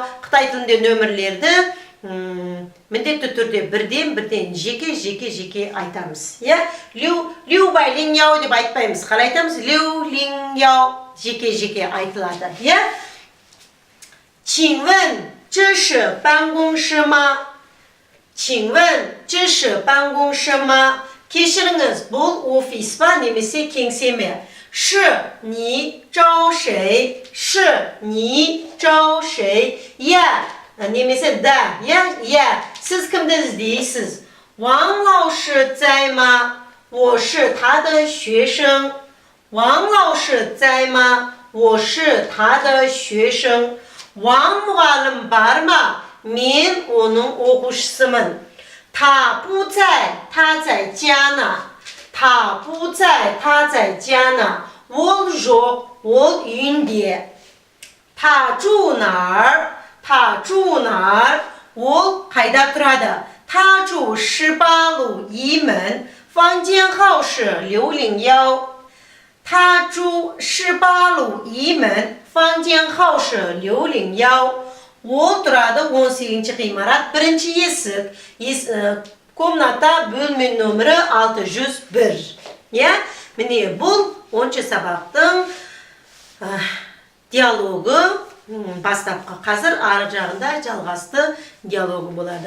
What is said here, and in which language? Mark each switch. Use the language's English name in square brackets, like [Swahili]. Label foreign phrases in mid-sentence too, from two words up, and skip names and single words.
[Kazakh] Қытай тілінде нөмірлерді міндетті түрде бірден жеке айтамыз. [Chinese] 六百零幺 [Kazakh] деп айтпаймыз. Қалай айтамыз? [Chinese] 六零幺 [Kazakh] жеке айтылады. [Chinese] Чинвен, 这是办公室吗? 请问这是办公室吗? [Kazakh] Кешіріңіз, бұл офис па немесе кеңсе ме? [Chinese] 是你招谁? 是你招谁? [Kazakh] Немесе да. Сіз кімді іздейсіз? [Chinese] 王老师在吗? 我是他的学生。王老师在吗? 我是他的学生。王 [Kazakh] мұғалім бар ма? мен оның оқушысымын. [Chinese] 他不在，他在家呢。他不在，他在家呢。 [Kazakh] ол жоқ, ол үйінде. [Chinese] 他住哪儿? 他住哪儿? [Kazakh] ол қайда тұрады? [Chinese] 他住18路一门, 房间号是601. 他住18路一门, 房间号是601. [Kazakh] ол тұрады 18-ші ғимарат, бірінші есік. Комната бөлме нөмірі 601. Міне бұл 10-ші сабақтың диалогы. Бастапқы қазір ары жағында жалғасты диалогы болады.